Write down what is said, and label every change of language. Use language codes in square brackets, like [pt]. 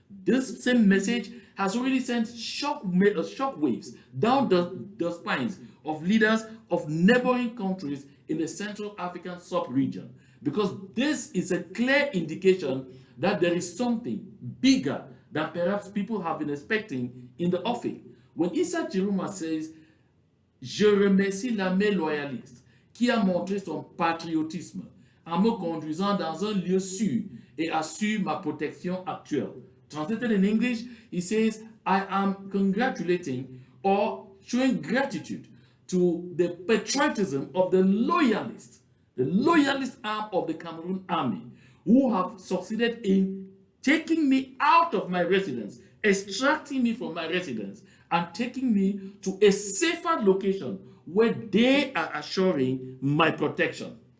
[en] This same message has already sent shockwaves down the spines of leaders of neighboring countries in the Central African sub-region, because this is a clear indication that there is something bigger than perhaps people have been expecting in the offing. When Issa Chiroma says, [fr] Je remercie l'armée loyaliste qui a montré son patriotisme en me conduisant dans un lieu sûr et assure ma protection actuelle. [en] Translated in English, he says, I am congratulating or showing gratitude to the patriotism of the loyalists arm of the Cameroon army, who have succeeded in taking me out of my residence, extracting me from my residence, and taking me to a safer location where they are assuring my protection.